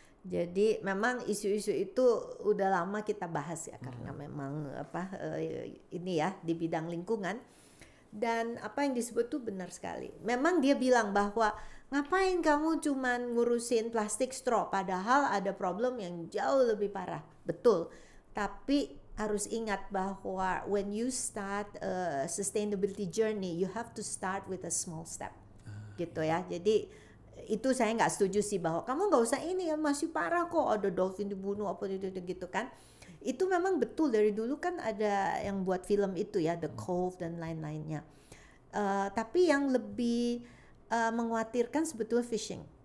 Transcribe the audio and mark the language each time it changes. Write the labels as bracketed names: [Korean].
[Indonesian] Jadi memang isu-isu itu udah lama kita bahas ya, karena memang ini ya di bidang lingkungan. Dan apa yang disebut tuh benar sekali. Memang dia bilang bahwa ngapain kamu cuman ngurusin plastik straw, padahal ada problem yang jauh lebih parah. Betul. [English] Tapi harus ingat bahwa when you start a sustainability journey, you have to start with a small step. [Indonesian] Gitu ya. Jadi itu saya nggak setuju sih bahwa kamu nggak usah ini ya, masih parah kok, ada dolphin dibunuh apa gitu kan. Itu memang betul, dari dulu kan ada yang buat film itu ya, The Cove dan lain-lainnya. Tapi yang lebih mengkhawatirkan sebetulnya fishing.